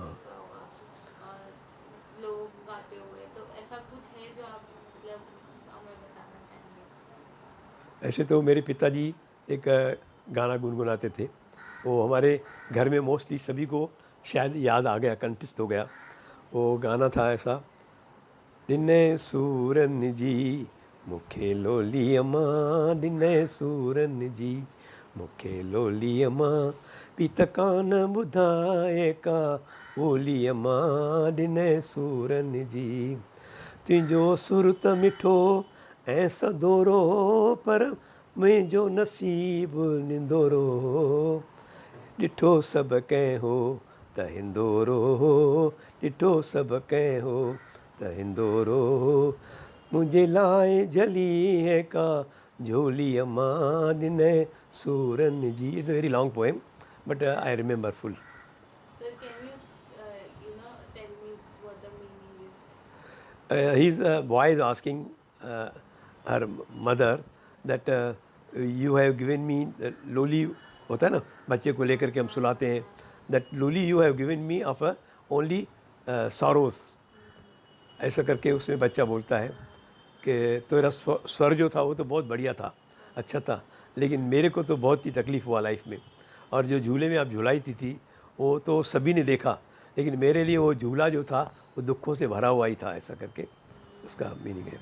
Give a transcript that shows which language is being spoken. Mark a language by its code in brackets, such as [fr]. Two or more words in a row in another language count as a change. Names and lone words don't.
[hi] देखा होगा लोग गाते हुए, तो ऐसा कुछ है जो आप मतलब हमें बताना चाहेंगे? ऐसे तो मेरे पिताजी एक गाना गुनगुनाते थे, वो हमारे घर में मोस्टली सभी को शायद याद आ गया, कंठस्थ हो गया। वो गाना था ऐसा, [sd] दिने सूरन जी मूंखे लोली अम्मा, दिने सूरन जी मूंखे लोली अम्मा, पीत कान ॿुधाए का ॿोली अम्मा, दिने सूरन जी, तुंहिंजो सुर त मिठो ऐं सदोरो, पर मुंहिंजो नसीबु निंदोरो, ॾिठो सभु कंहिं हो त हिंदोरो, ॾिठो सभु कंहिं हो त हिंदोरो, मुंहिंजे लाइ झली है का झोली अम्मा, ॾिनई सूरन जी। [en] It's a very long poem but I remember full. Sir, can you tell me what the meaning is? His boy is asking her mother that you have given me लोली, [hi] होता है ना बच्चे को लेकर के हम सुलाते हैं, [en] that लोली you have given me of only sorrows, [hi] ऐसा करके उसमें बच्चा बोलता है कि तेरा स्वर जो था वो तो बहुत बढ़िया था, अच्छा था, लेकिन मेरे को तो बहुत ही तकलीफ़ हुआ लाइफ में, और जो झूले में आप झुलाई थी वो तो सभी ने देखा, लेकिन मेरे लिए वो झूला जो था वो दुखों से भरा हुआ ही था, ऐसा करके उसका मीनिंग है।